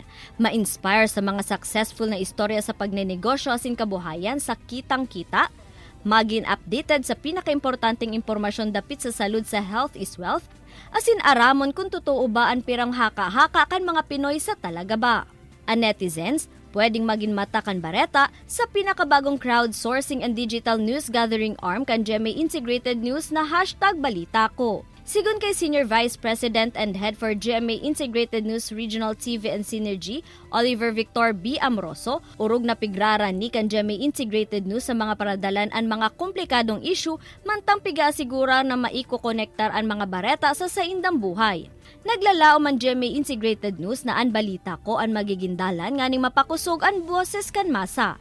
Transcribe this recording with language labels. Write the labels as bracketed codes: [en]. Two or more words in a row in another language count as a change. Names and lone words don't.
[bik] Ma-inspire sa mga successful na istorya sa pagnenegosyo asin kabuhayan sa kitang-kita. Maging updated sa pinakaimportanteng impormasyon dapit sa salud sa [en] health is wealth. [bik] Asin aramon kung totoo ba ang pirang haka-haka kan mga Pinoy sa talaga ba. Ang netizens, pwedeng maging mata kan bareta sa pinakabagong [en] crowdsourcing and digital news gathering arm [bik] kan GMA Integrated News na #BalitaKo. Sigun kay Senior Vice President and Head for GMA Integrated News Regional TV and Synergy, Oliver Victor B. Amroso, urog na pigrara ni kan GMA Integrated News sa mga paradalan ang mga komplikadong issue, mantang piga-asigura na maiko-konektar ang mga bareta sa saindang buhay. Naglalao man GMA Integrated News na An Balita Ko ang magigindalan nganing mapakusog ang boses kan masa.